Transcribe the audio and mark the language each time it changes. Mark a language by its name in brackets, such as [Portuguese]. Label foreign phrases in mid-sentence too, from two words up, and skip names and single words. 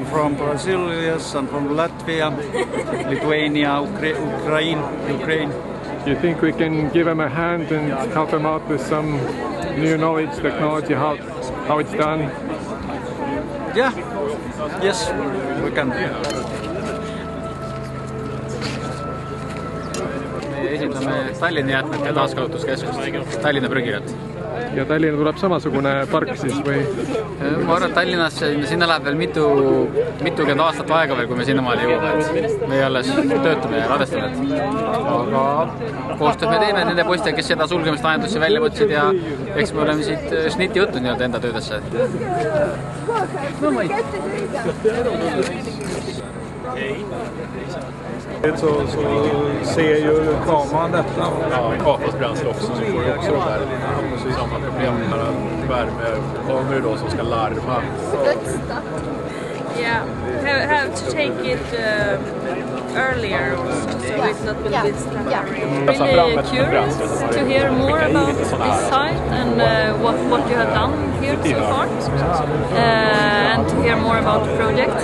[English] from Brazil, yes, and from Latvia, Lithuania, Ukraine. Do you think we can give them a hand and help them out with some new knowledge, technology, how it's done? Yeah, yes, we can. [Estonian] Me esindame Tallinna jäätmete taaskasutuskeskust, Tallinna prügijat. Ja Tallinna tuleb samasugune park siis või? Ma arvan, et Tallinnas sinna läheb veel mitukümmend aastat aega veel, kui me sinnamaale jõuame. Me alles töötame ja ladestame. Aga koostööd me teeme nende poistega, kes seda sulgemislahendusi välja võtsid ja eks me oleme siit šnitti võtnud nii-öelda enda töödesse. [Swedish] Så ser ju kameran detta. Ja, avfallsbränsle också, så får du också samma problem med värmekameror då som ska larma. [English] Yeah, have to take it earlier also, so it's not with this time. Really curious to hear more about this site and what you have done here so far, and to hear more about the project.